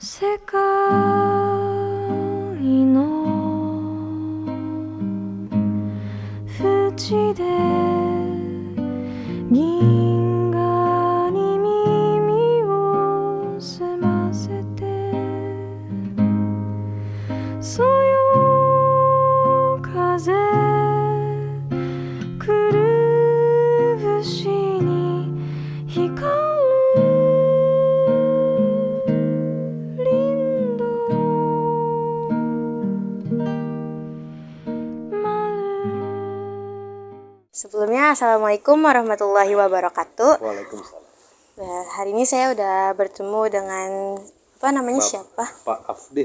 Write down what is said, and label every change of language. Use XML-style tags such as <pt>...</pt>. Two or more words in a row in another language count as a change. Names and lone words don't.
<ja>世界の淵で銀河に耳を澄ませてそよ風くるぶしに光る林道</ja> <id>Sebelumnya,</id> <ar>السلام عليكم ورحمة الله وبركاته.</ar> <id>Waalaikumsalam. Nah, hari ini saya udah bertemu dengan siapa? Pak Afdi.</id>